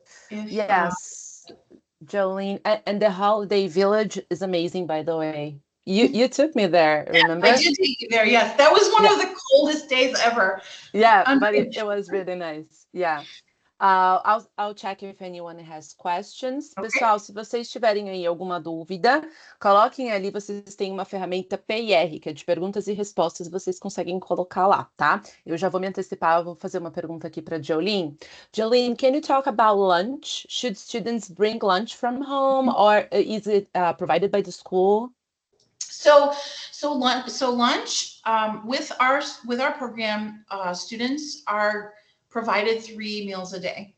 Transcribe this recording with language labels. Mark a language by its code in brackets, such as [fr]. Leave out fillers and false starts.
[en] Yes, Jolene, and the holiday village is amazing, by the way. You took me there, remember? I did take you there, yes. That was one of the coldest days ever. Yeah, but it was really nice. Yeah. I'll check if anyone has questions. Okay. [pt] Pessoal, se vocês tiverem aí alguma dúvida, coloquem ali, vocês têm uma ferramenta PIR, que é de perguntas e respostas, vocês conseguem colocar lá, tá? Eu já vou me antecipar, eu vou fazer uma pergunta aqui para Jolene. [en] Jolene, can you talk about lunch? Should students bring lunch from home, or is it provided by the school? So lunch with our program, students are provided 3 meals a day.